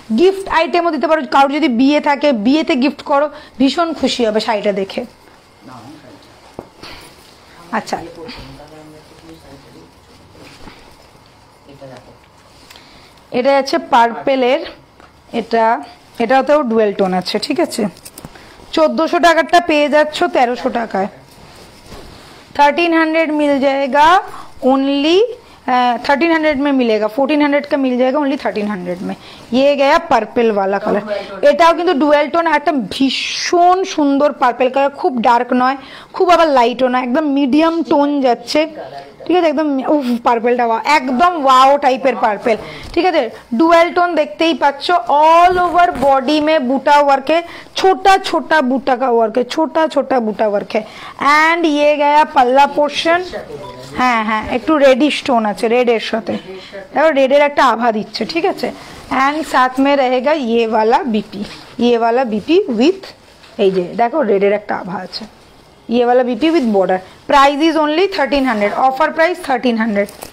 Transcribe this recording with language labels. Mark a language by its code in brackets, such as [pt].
[bn] Gift আইটেমও দিতে পারো, কারোর যদি বিয়ে থাকে বিয়েতে গিফট করো, ভীষণ খুশি হবে শাড়িটা দেখে। আচ্ছা, এটা আছে পার্পেলের, এটাতেও ডুয়েল টোন আছে, ঠিক আছে। 1400 টাকারটা পেয়ে যাচ্ছ 1300 টাকায়। [hi] 1300 मिल जाएगा ओनली, 1300 में मिलेगा, 1400 का मिल जाएगा ओनली 1300 में। ये गया पर्पल वाला कलर, [bn] এটাও কিন্তু ডুয়েল টোন, একটা ভীষণ সুন্দর পার্পল কালার, খুব ডার্ক নয় খুব আবার লাইটও নয়, একদম মিডিয়াম টোন যাচ্ছে, ঠিক আছে। একদম পার্পলটা একদম ওয়াও টাইপের পার্পল, ঠিক আছে। ডুয়েল টোন দেখতেই পাচ্ছ, [hi] ऑल ओवर बॉडी में बूटा वर्क है, छोटा छोटा बूटा का वर्क है, छोटा छोटा बूटा वर्क है। एंड ये गया पल्ला पोर्शन, [bn] হ্যাঁ হ্যাঁ, একটু রেডিশ টোন আছে, রেডের সাথে দেখো রেডের একটা আভা দিচ্ছে, ঠিক আছে। [hi] एंड साथ में रहेगा ये वाला बीपी, ये वाला बीपी विथ, [bn] এই যে দেখো রেডের একটা আভা আছে, [hi] ये वाला BP with border. [en] Price is only 1300, offer price 1300।